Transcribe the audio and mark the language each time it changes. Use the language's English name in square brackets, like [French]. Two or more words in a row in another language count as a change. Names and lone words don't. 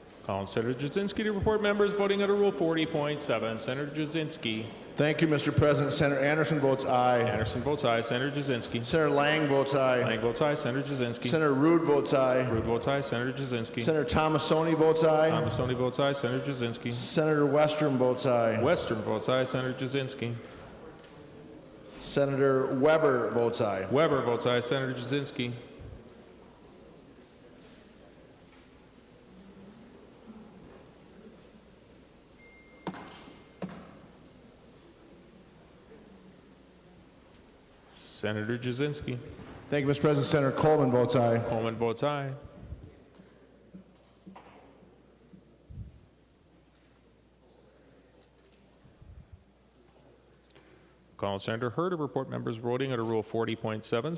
[English] Calling Senator Jasinski to report members voting under Rule 40.7. Senator Jasinski. Thank you, Mr. President. Senator Anderson votes aye. Anderson votes aye. Senator Jasinski. Senator Lang votes aye. Lang votes aye. Senator Jasinski. Senator Rude votes aye. Rude votes aye. Senator Jasinski. Senator Thomasoni votes aye. Thomasoni votes aye. Senator Jasinski. Senator Western votes aye. Western votes aye. Senator Jasinski. Senator Weber votes aye. Weber votes aye. Senator Jasinski. Senator Jasinski. Thank you, Mr. President. Senator Coleman votes aye. Coleman votes aye. Call Senator Hur to report members voting under Rule 40.7.